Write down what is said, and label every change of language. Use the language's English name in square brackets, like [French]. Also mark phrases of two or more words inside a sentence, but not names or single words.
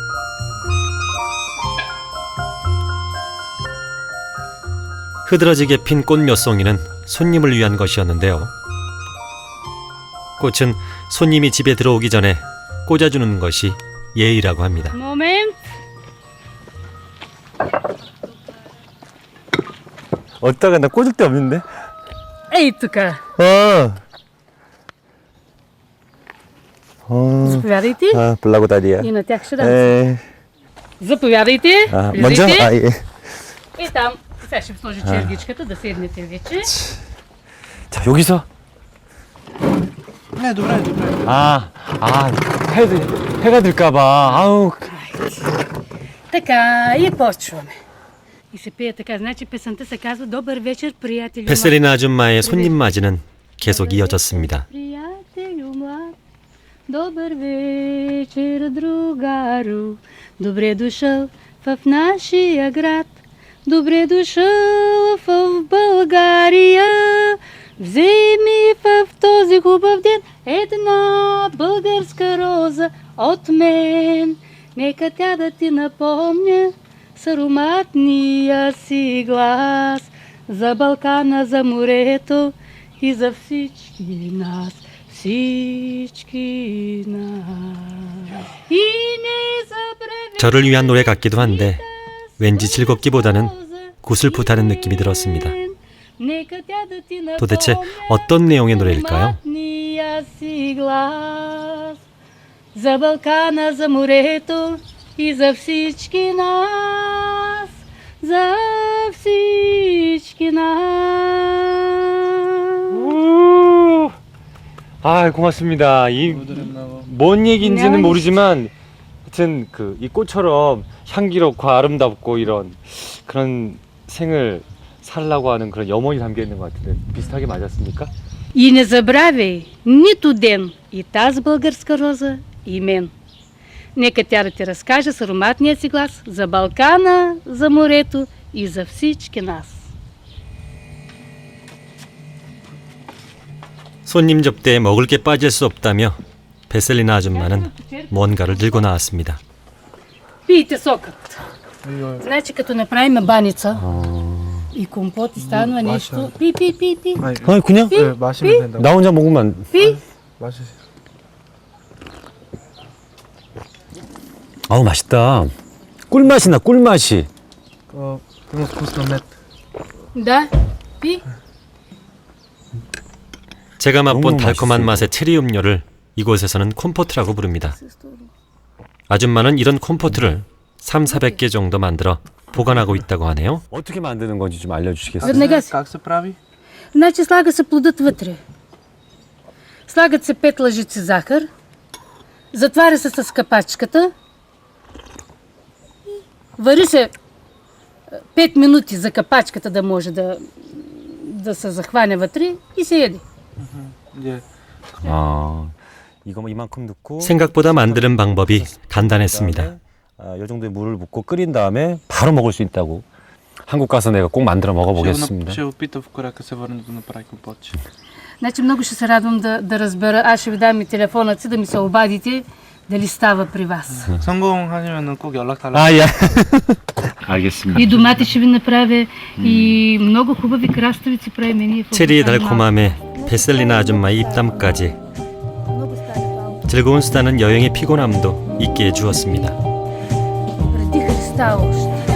[Korean] 흐드러지게 핀 꽃 몇 송이는 손님을 위한 것이었는데요. 꽃은 손님이 집에 들어오기 전에 꽂아주는 것이 예의라고 합니다. [Bulgarian] Момент. [Korean] 어디다가 나 꽂을 데 없는데? [Bulgarian] Ей така. Заповядайте. 블라고다리야. И на тях ще дам. [Korean] 에. [Bulgarian] Заповядайте. [Korean] 먼저? [Bulgarian] Влизайте. [Korean] 예. [Bulgarian] И там. Сега ще сложи чергичката да седнете вече. [Korean] 자, 여기서. 네, [Bulgarian] добре, добре. [Korean] 해가 들까봐. 아우. [Bulgarian] Така, и почваме. И се пее така. Значи песента се казва Добър вечер, приятелю. [Korean] 베셀리나 아줌마의 손님 맞이는 계속 이어졌습니다. [Bulgarian] Приятелю млад, добър вечер, другару. Добре дошъл в нашия град. Добре дошъл в България. Вземи в този хубав ден една българска роза от мен. Нека тя да ти напомня с ароматния си глас за Балкана, за морето и за всички нас, всички нас. И не забравяй [Korean] 저를 위한 노래 같기도 한데 왠지 즐겁기보다는 구슬프다는 느낌이 들었습니다. 도대체 어떤 내용의 노래일까요? [Bulgarian] За Балкана, за морето и за всички нас, за всички нас. [Korean] 아, 고맙습니다. 뭔 얘기인지는 모르지만 하여튼 이 꽃처럼 향기롭고 아름답고 이런 그런 생을 살라고 하는 그런 염원이 담겨 있는 것 같은데 비슷하게 맞았습니까? [Bulgarian] И не забравяй нито ден и тази българска роза и мен. Нека тя да ти разкаже с ароматния си глас за Балкана, за морето и за всички нас. [Korean] 손님 접대에 먹을 게 빠질 수 없다며 베셀리나 아줌마는 뭔가를 들고 나왔습니다. [Bulgarian] Пийте сокът. Значи като направим баница и компот и станва нещо. Пи. [Korean] 아니 그냥 네, 마시면 된다고. 나 혼자 먹으면 안... [Bulgarian] Пи. [Korean] 마시세요. 아우 맛있다. 꿀맛이 나 꿀맛이. [Bulgarian] има вкусно мед. Да. Пи. [Korean] 제가 맛본 너무 달콤한 맛있어요. 맛의 체리 음료를 이곳에서는 콤포트라고 부릅니다. 아줌마는 이런 콤포트를 300-400개 정도 만들어 보관하고 있다고 하네요. 어떻게 만드는 건지 좀 알려주시겠어요? [Bulgarian] Веднага си. Как се прави? Значи слага се плодът вътре. Слагат се 5 лъжици захар. Затваря се с капачката. Вари се 5 минути за капачката да може да се захване вътре и се яде. [Korean] 이제 아, 이거 뭐 이만큼 넣고 생각보다 만드는 방법이 간단했습니다. 이 정도의 물을 붓고 끓인 다음에 바로 먹을 수 있다고. 한국 가서 내가 꼭 만들어 먹어보겠습니다. [Bulgarian] ще опита в Корека се върне да направи компотче. Значи много ще се радвам да разбера. Аз ще ви дам и телефонът си да ми се обадите дали става при вас. [Korean] 성공하시면 꼭 연락 달라고. 아, 예. 알겠습니다. [Bulgarian] И домати ще ви направя и много хубави краставици правим ние. [Korean] 체리의 달콤함에 베셀리나 아줌마의 입담까지 즐거운 수다는 여행의 피곤함도 잊게 해주었습니다. [Bulgarian] Преди Христа още.